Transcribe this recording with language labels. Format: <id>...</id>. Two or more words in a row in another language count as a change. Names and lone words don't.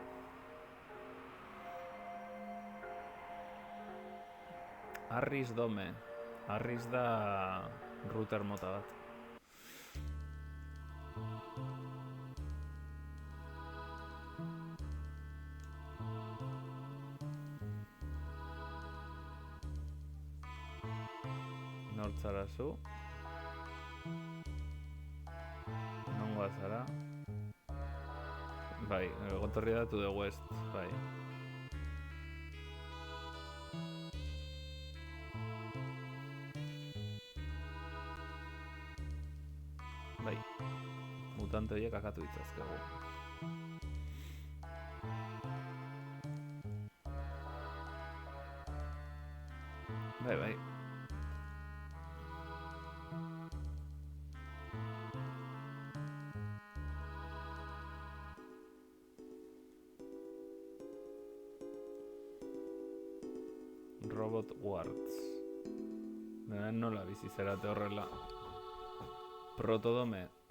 <eu>Harris Dome Harris da router mota bat Nortzara zu Nongoa zara Bai, gotorri da</eu> <en>to the west</en> <eu>Bai Bai Mutante horiek akatu ditzazkegu Bai Robot Wards Nola bizi zerate horrela Protodome</eu>